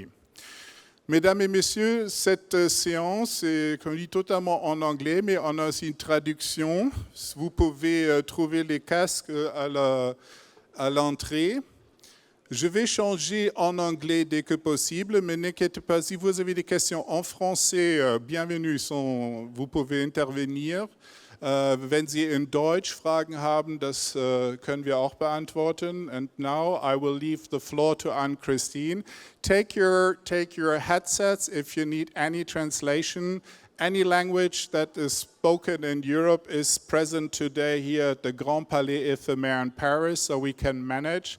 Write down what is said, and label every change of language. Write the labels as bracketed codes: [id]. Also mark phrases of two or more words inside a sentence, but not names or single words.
[fr] Mesdames et messieurs, cette séance est, comme dit, totalement en anglais, mais on a aussi une traduction. Vous pouvez trouver les casques à l'entrée. Je vais changer en anglais dès que possible, mais n'inquiétez pas, si vous avez des questions en français, bienvenue, vous pouvez intervenir. [de] Wenn Sie in Deutsch Fragen haben, das können wir auch beantworten. [en] And now I will leave the floor to Anne-Christine. Take your headsets if you need any translation. Any language that is spoken in Europe is present today here at the Grand Palais Ephémère in Paris, so we can manage.